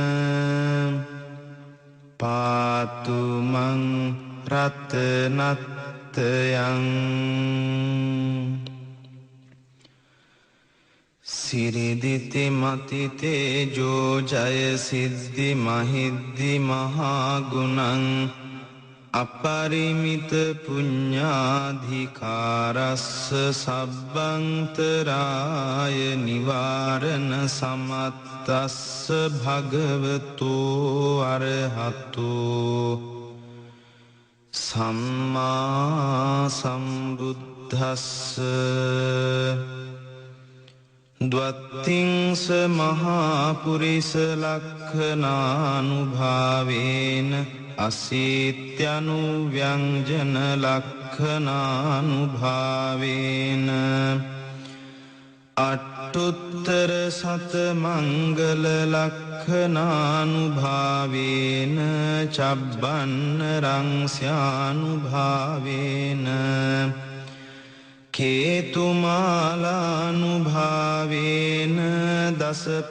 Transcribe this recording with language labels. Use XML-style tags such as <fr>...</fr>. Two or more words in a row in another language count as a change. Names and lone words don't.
<pi>පාතු මං රතනත්තයං සිරිදිති මතිතේ ජෝජය සිද්ධි මහිද්දි මහාගුණං අපරිමිත පුඤ්ඤාධිකාරස්ස සබ්බන්තරාය නිවාරණ සමත්තස්ස භගවතෝ අරහතෝ සම්මා සම්බුද්දස්ස ද්වත්තිංස මහාපුරිස ලක්ඛනානුභාවේන අසීත්‍යනු ව්‍යංජන ලක්ඛනානුභාවේන අට්ඨුත්තර සත මංගල ලක්ඛනානුභාවේන චබ්බන්න රංස්යානුභාවේන කේතුමාලානුභාවේන දස</pi>